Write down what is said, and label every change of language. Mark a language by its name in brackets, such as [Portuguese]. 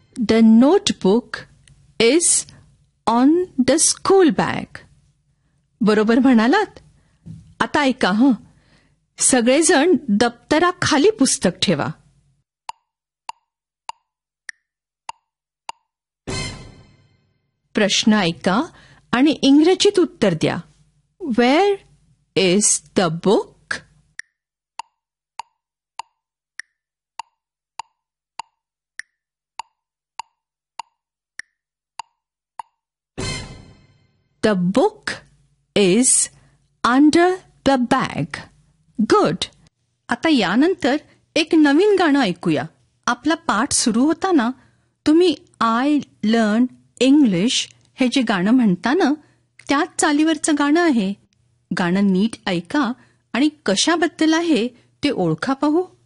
[English] The notebook is on the school bag. [Marathi] बरोबर म्हणालात. आता ऐका हं. सगळेजण दप्तराखाली पुस्तक ठेवा. प्रश्न ऐका आणि इंग्रजीत उत्तर द्या. [English] Where is the book? The book is under the bag. Good. [Marathi] आता यानंतर एक नवीन गाणं ऐकूया. आपला पाठ सुरू होताना तुम्ही आय लर्न इंग्लिश हे जे गाणं म्हणता ना, त्याच चालीवरचं गाणं आहे. गाणं नीट ऐका आणि कशाबद्दल आहे ते ओळखा पाहू.